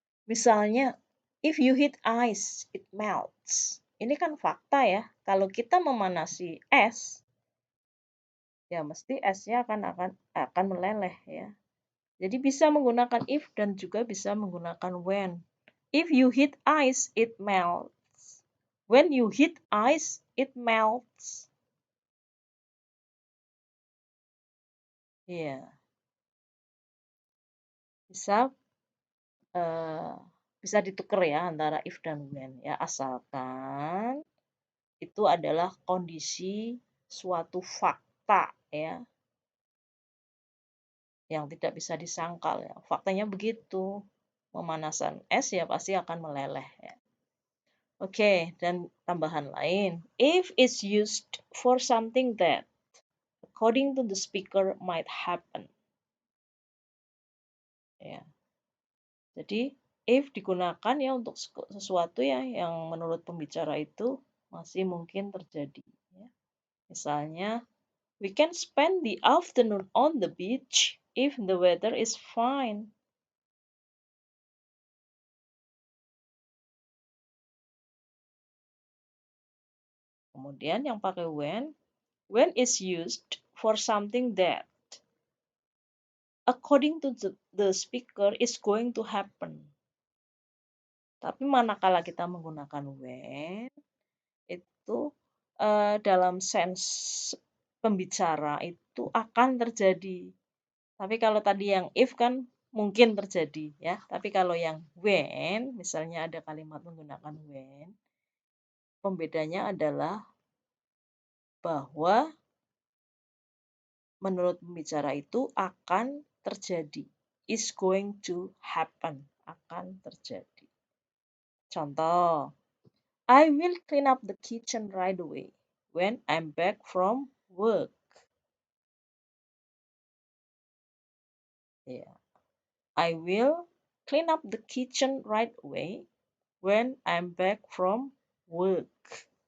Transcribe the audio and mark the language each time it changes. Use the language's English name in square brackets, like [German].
[Indonesian] Misalnya, [English] if you heat ice, it melts. [Indonesian] Ini kan fakta ya. Kalau kita memanasi es, ya mesti esnya akan meleleh ya. Jadi bisa menggunakan if dan juga bisa menggunakan when. [English] If you heat ice, it melts. When you heat ice, it melts. [Indonesian] Iya. Bisa bisa ditukar ya antara if dan when ya, asalkan itu adalah kondisi suatu fakta ya yang tidak bisa disangkal ya. Faktanya begitu. Pemanasan es ya pasti akan meleleh ya. Oke, dan tambahan lain. [English] If is used for something that according to the speaker might happen. [Indonesian] Ya. Jadi if digunakan ya untuk sesuatu ya yang menurut pembicara itu masih mungkin terjadi ya. Misalnya, [English] we can spend the afternoon on the beach if the weather is fine. [Indonesian] Kemudian yang pakai [English] when is used for something that according to the speaker is going to happen. [Indonesian] Tapi manakala kita menggunakan when, itu dalam sense pembicara itu akan terjadi. Tapi kalau tadi yang if kan mungkin terjadi ya. Tapi kalau yang when, misalnya ada kalimat menggunakan when, pembedanya adalah bahwa menurut pembicara itu akan terjadi. [English] Is going to happen. [Indonesian] Akan terjadi. Contoh, [English] I will clean up the kitchen right away when I'm back from work. Yeah. I will clean up the kitchen right away when I'm back from work.